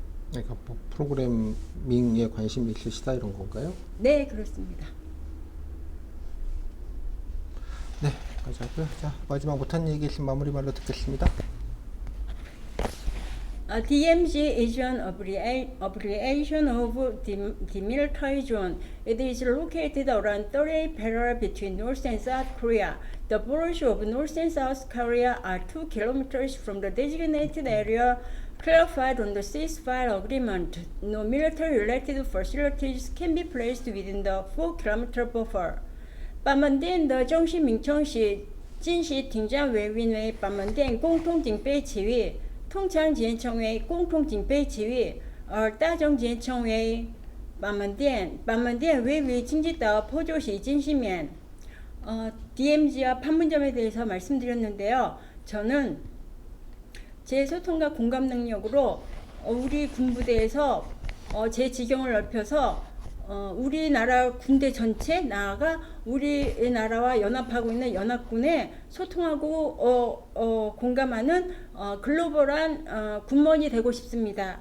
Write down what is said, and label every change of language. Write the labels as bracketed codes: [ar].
[ko] 그러니까 프로그래밍에 관심이 있으시다 이런 건가요? 네, 그렇습니다. 네, 가자고요. 자, 마지막 못한 얘기 있으면 마무리 말로 듣겠습니다. [en] DMZ is an abbreviation of demilitarized zone. It is located around 38 parallel between North and South Korea. The borders of North and South Korea are 2 kilometers from the designated area clarified on the ceasefire agreement. No military-related facilities can be placed within the 4-kilometer buffer. [zh] 板门店的中心名称是金石停战委员会板门店共同警备区域，通常简称为共同警备区域，而大众简称为板门店。板门店位于京畿道 [ko] 포주시 진시면. DMZ와 판문점에 대해서 말씀드렸는데요. 저는 제 소통과 공감 능력으로 우리 군부대에서 제 지경을 넓혀서 우리나라 군대 전체 나아가 우리나라와 연합하고 있는 연합군에 소통하고 공감하는 글로벌한 군무원이 되고 싶습니다.